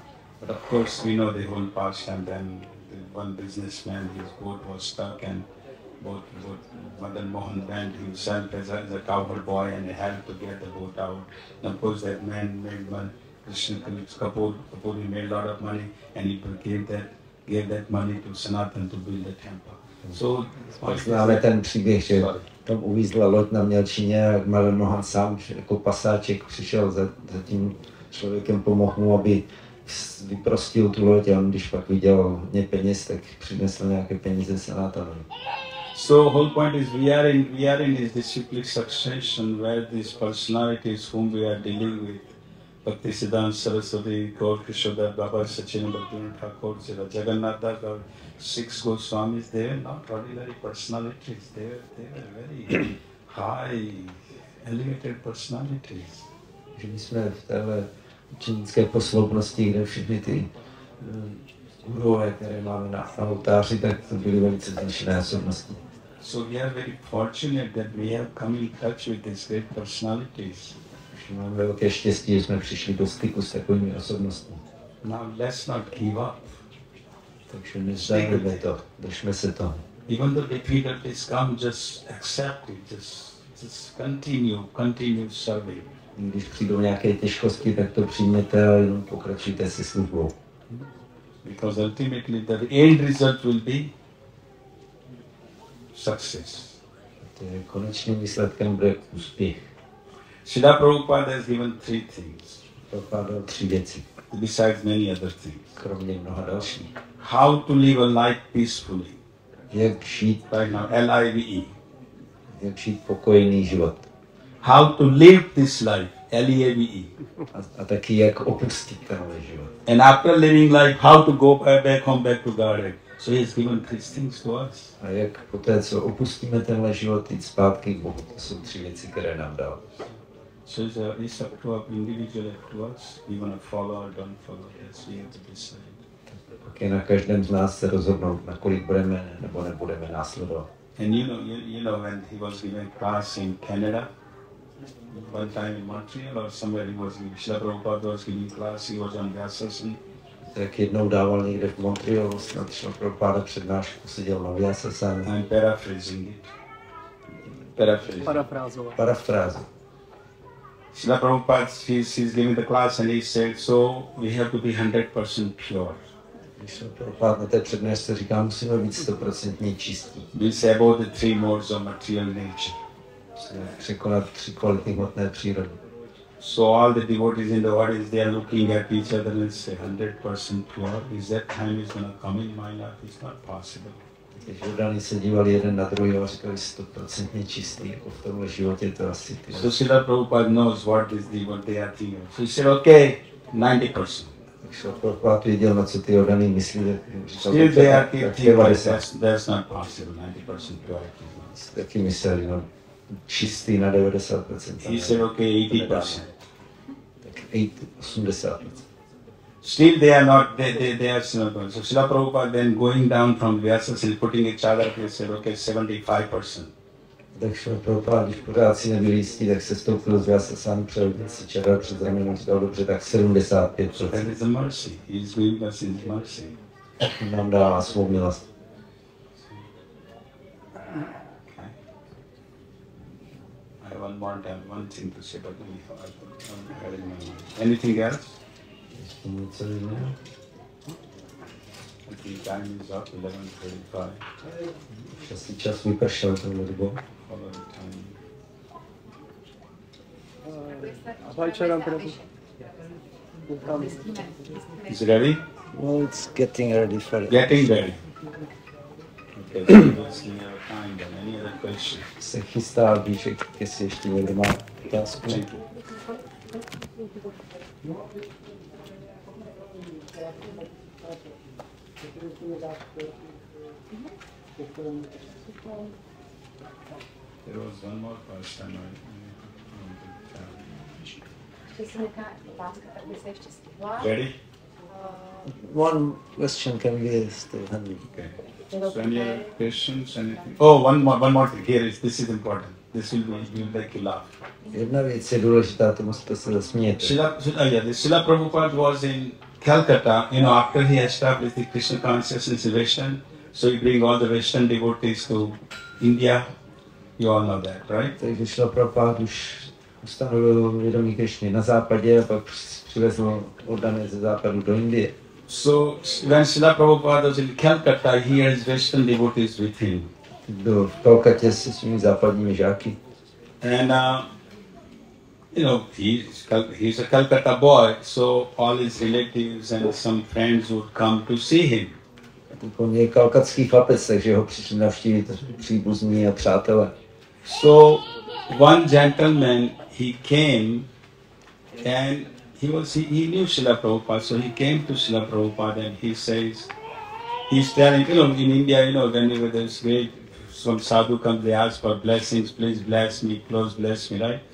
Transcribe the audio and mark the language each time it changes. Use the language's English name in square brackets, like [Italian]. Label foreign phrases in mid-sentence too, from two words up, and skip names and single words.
[English] But of course, we know the whole past, and then the one businessman, his boat was stuck, and both Madan Mohan went himself as a cowherd boy and helped to get the boat out. And of course, that man made money. Krishna Kapoor, he made a lot of money, and he gave that money to Sanatan to build the temple. So, [Czech] známe ten příběh, že tam uvízla loď na Mělčině a Madan Mohan sám jako pasáček přišel za tím člověkem, pomohl mu, aby vyprostil tu loď, a on když pak viděl hodně peněz, tak přinesl nějaké peníze Sanatanovi. [English] So whole point is we are in this disciplic succession where these personalities whom we are dealing with, Bhaktisiddhanta Saraswati, Gaur Kishoda, Baba Sachina Bhaktivinoda Thakur, Jagannath Das, 6 Goswamis, they were not ordinary personalities, they were very high, elevated personalities. [Czech] Že my jsme v téhle učenické posloupnosti, kde všechny ty gurové, které máme na oltáři, tak to byly velice zvýšené osobnosti. [English] So we are very fortunate that we have come in touch with these great personalities. [Czech] Máme velké štěstí, že jsme přišli do styku s takovými osobnostmi. [English] Now let's not give up. [Czech] Takže nezdávíme to, držme se to. [English] Even though difficulties come, just accept it, just continue serving. [Czech] Když přijdou nějaké těžkosti, tak to přijměte a jenom pokračujte se službou. [English] Because ultimately the end result will be success. [Czech] Konečným výsledkem bude úspěch. [English] Srila Prabhupada has given 3 things. [Czech] Prabhupada dal 3 věci. [English] Besides many other things. [Czech] Kromě mnoha dalších. [English] How to live a life peacefully. [Czech] Jak žít, [English] Right now, L-I-V-E. [Czech] jak žít pokojný život. [English] How to live this life, L-E-A-V-E. [Czech] A taky jak opustit tenhle život. [English] And after living life, how to go back home, back to Godhead. So he has given 3 things to us. [Czech] A jak poté, co opustíme tenhle život, jít zpátky k Bohu. To jsou 3 věci, které nám dal. [English] So it's up to individually to us. We want to follow or don't follow. Yes, we have to decide. [Czech] Pak je na každém z nás se rozhodnout, nakolik budeme nebo nebudeme následovat. [English] And you know when he was giving class in Canada, one time in Montreal or somewhere he was giving, Srila Prabhupada was giving class, he was on Vyasasana. [Czech] Tak jednou dával někde v Montrealu, snad Srila Prabhupada přednášku, seděl na Vyasasana. [English] I'm paraphrasing it. [Czech] Parafrázu. [English] Srila Prabhupada, he's giving the class and he said, so we have to be 100% pure. [Czech] Když Prabhupada na té přednášce říká, musíme být 100% čistí. [English] We'll say about the 3 modes of material nature. [Czech] Překonat 3 kvality hmotné přírody. [English] So all the devotees in the audience, they are looking at each other and say 100% pure. Is that time is going to come in my life? It's not possible. [Czech] Když Jordáni se dívali jeden na druhého a říkali 100% čistý, jako v tomhle životě to asi ty. [English] So Srila Prabhupada knows what they are thinking. So he said, okay, 90%. [Czech] Takže Prabhupada věděl, na co ty Jordáni myslí. [English] Still they are thinking, that's not possible, 90% purity. [Czech] Taky mysleli, no, čistý na 90%. [English] He said, okay, 80%. [Czech] Tak 80%. [English] Still they are not, they are single. So Srila Prabhupada then going down from Vyasas and putting each other, he said, okay, 75%. [Czech] Takže Prabhupada, když pořád si nebyli jistí, tak se stoupil z Vyasasana, přehodil si čadar před ramenem, říkal, dobře, tak 75%. [English] So that is the mercy. He is giving us his mercy. [Czech] Nám dává svou milost. [English] I have one thing to say, but I had in my mind. Anything else? [Czech] Ještě něco jiného? [English] I think time is up, 11:35. [Czech] Čas vypršel tohle dobou. [English] Follow the time. Abhaycharan Prabhu. Is it ready? Well, it's getting ready for it. Getting ready. Okay, so we'll see our time then. Any other question? [Czech] Se chystá Abhishek, jestli ještě někdo má otázku. [English] Thank you. There was one more question. Ready? One question can be still handled. Okay. So any other questions? Anything? Oh, one more thing. Here is, this is important. This will make you laugh. [Czech] Jedna věc je důležitá, tomu jste se zasmějete. [English] Srila Prabhupada was in Calcutta, after he established the Krishna consciousness in Western, so he bring all the Western devotees to India. You all know that, right? [Czech] Takže Srila Prabhupada už ustanovil vědomí Krišny na západě a pak přivezl oddané ze západu do Indie. [English] So when Srila Prabhupada was in Calcutta, he had his Western devotees with him. [Czech] Byl v Kalkatě se svými západními žáky. [English] And he's a Calcutta boy, so all his relatives and some friends would come to see him. [Czech] On je kalkatský chlapec, takže ho přišli navštívit příbuzní a přátelé. [English] So one gentleman, he came and he knew Srila Prabhupada, so he came to Srila Prabhupada and he says, he's telling, in India, whenever there's great, some sadhu comes, they ask for blessings, please bless me, close bless me, right?